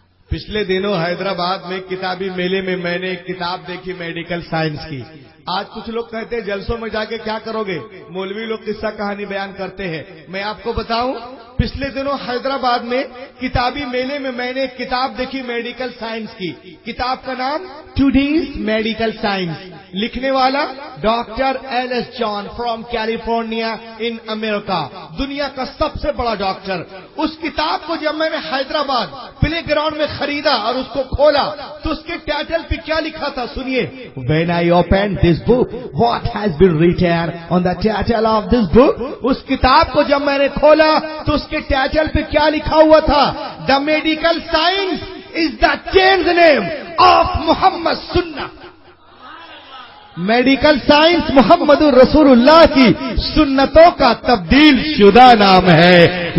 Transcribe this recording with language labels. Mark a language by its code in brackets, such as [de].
[ur] پچھلے دنوں حیدرآباد میں کتابی میلے میں میں نے ایک کتاب دیکھی میڈیکل سائنس کی۔ آج کچھ لوگ کہتے ہیں جلسوں میں جا کے کیا کرو گے، مولوی لوگ قصہ کہانی بیان کرتے ہیں۔ میں آپ کو بتاؤں پچھلے دنوں حیدرآباد میں کتابی میلے میں میں نے ایک کتاب دیکھی میڈیکل سائنس کی۔ کتاب کا نام ٹوڈیز میڈیکل سائنس، لکھنے والا doctor else John [en] from California in America, [ur] دنیا کا سب سے بڑا ڈاکٹر۔ اس کتاب کو جب میں نے حیدرآباد پلے گراؤنڈ میں خریدا اور اس کو کھولا تو اس کے ٹائٹل پہ کیا لکھا تھا سنیے. [en] When I opened this book, what has been written on the title of this book? [ur] اس کتاب کو جب میں نے کھولا تو اس کے ٹائٹل پہ کیا لکھا ہوا تھا؟ [en] The medical science is the changed name of Muhammad سنہ. [ur] میڈیکل سائنس محمد الرسول اللہ کی سنتوں کا تبدیل شدہ نام ہے.